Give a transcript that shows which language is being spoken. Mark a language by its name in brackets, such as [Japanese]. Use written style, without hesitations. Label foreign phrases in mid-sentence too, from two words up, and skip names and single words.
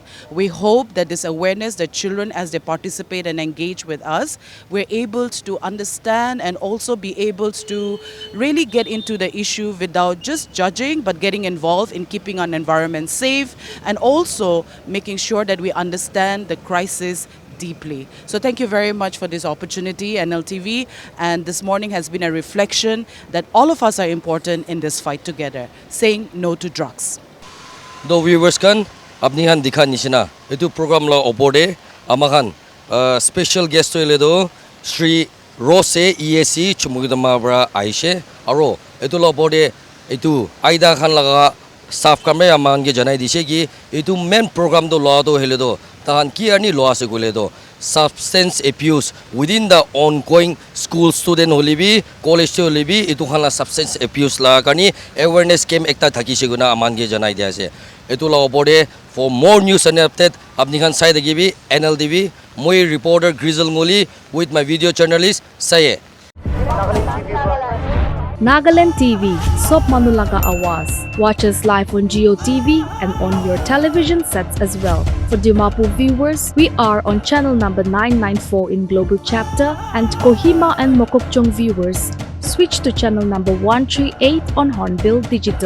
[English] We hope that this awareness, that children as they participate and engage with us, we're able to understand and also be able to really get into the issue without just judging, but getting involved in keeping our environment safe and also making sure that we understand the crisis deeply. So thank you very much for this opportunity, NLTV, and this morning has been a reflection that all of us are important in this fight together, saying no to drugs. The viewers [Naga Pidgin] kan apni han dikha nisina itu program la opode amakan special guest to ledo Shri Rose EAC Chumoukedima bra aishe aro itu la opode itu AIDA khan laga staff kamre aman ge janai dise ki itu [English] main program [Naga Pidgin] do la do hele do tahan ki ani lo ase kule do [English] substance abuse within the ongoing school student [Naga Pidgin] holibi college holibi itu khala [English] substance abuse [Naga Pidgin] la kani [English] awareness camp [Naga Pidgin] ekta thakise guna aman ge janai dia ase etu la opore [English] for more news and update [Naga Pidgin] apni khan sai degibi NLTV moi reporter Grizzle Ngoli [English] with my video journalist [Naga Pidgin] Saye Nagaland TV, Sob Manulaga Awas. [English] Watch us live on Geo TV and on your television sets as well. For Dimapur viewers, we are on channel number 994 in Global Chapter, and Kohima and Mokokchung viewers, switch to channel number 138 on Hornbill Digital.